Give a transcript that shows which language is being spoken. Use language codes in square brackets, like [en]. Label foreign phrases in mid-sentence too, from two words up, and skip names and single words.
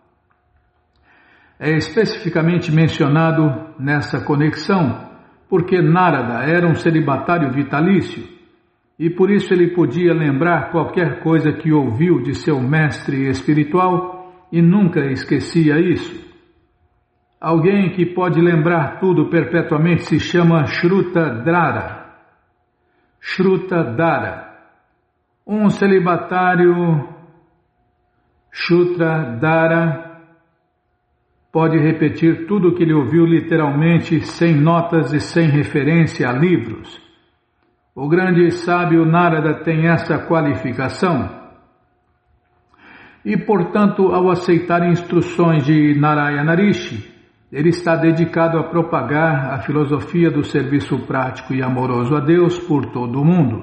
[pt] É especificamente mencionado nessa conexão porque Narada era um celibatário vitalício e por isso ele podia lembrar qualquer coisa que ouviu de seu mestre espiritual e nunca esquecia isso. Alguém que pode lembrar tudo perpetuamente se chama Shrutadara. Shrutadara. Um celibatário Shrutadara pode repetir tudo o que ele ouviu literalmente, sem notas e sem referência a livros. O grande sábio Narada tem essa qualificação. E, portanto, ao aceitar instruções de Narayana Rishi, ele está dedicado a propagar a filosofia do serviço prático e amoroso a Deus por todo o mundo.